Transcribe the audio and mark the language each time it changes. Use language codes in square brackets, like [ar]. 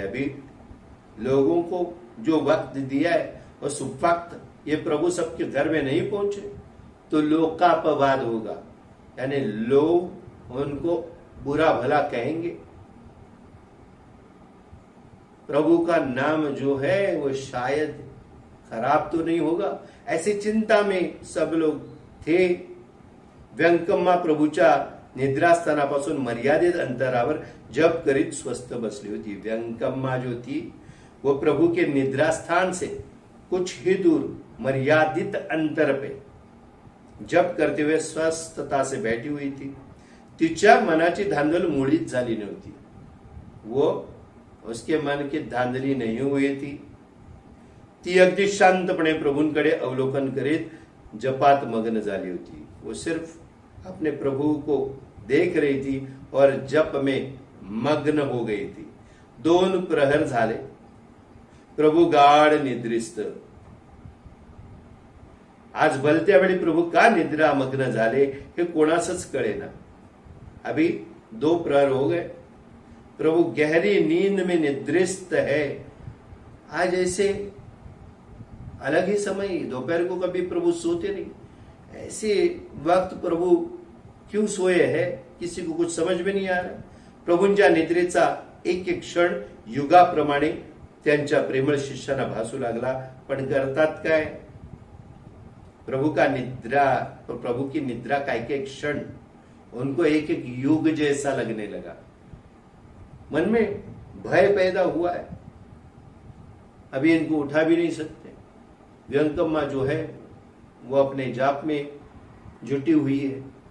[hi] अभी लोगों को जो वक्त दिया है और सुवक्त ये प्रभु सबके घर में नहीं पहुंचे तो लोकापवाद होगा, यानी लोग उनको बुरा भला कहेंगे। प्रभु का नाम जो है वो शायद खराब तो नहीं होगा, ऐसी चिंता में सब लोग थे। [mr] व्यंकम्मा प्रभूच्या निद्रास्थानापासून मर्यादित अंतरावर जप करीत स्वस्थ बसली होती। [hi] व्यंकम्मा जो थी वो प्रभु के निद्रास्थान से कुछ ही दूर मर्यादित अंतर पे जप करते हुए स्वस्थता से बैठी हुई थी। [mr] तिच्या मनाची धांदल मुळीच झाली नव्हती, [hi] वो उसके मन की धांदली नहीं हुई थी। [mr] ती अगदी शांतपणे प्रभूंकडे अवलोकन करीत जपात मग्न झाली होती। [hi] वो सिर्फ अपने प्रभु को देख रही थी और जप में मग्न हो गई थी। [mr] 2 प्रहर झाले, प्रभु गाढ निद्रिस्त। आज भलत्या वेळी प्रभु का निद्रा मग्न झाले हे कोणासच कळेना। [hi] अभी 2 प्रहर हो गए, प्रभु गहरी नींद में निद्रिस्त है। आज ऐसे अलग ही समय, दोपहर को कभी प्रभु सोते नहीं, ऐसे वक्त प्रभु क्यों सोए है किसी को कुछ समझ में नहीं आ रहा। [mr] प्रभूंच्या निद्रेचा एक एक क्षण युगाप्रमाणे त्यांच्या प्रेमळ शिष्यांना भासू लागला, पण करतात काय? [hi] प्रभु की निद्रा का एक एक क्षण उनको एक एक युग जैसा लगने लगा। मन में भय पैदा हुआ है, अभी इनको उठा भी नहीं सकते। व्यंकम्मा जो है वो अपने जाप में जुटी हुई है।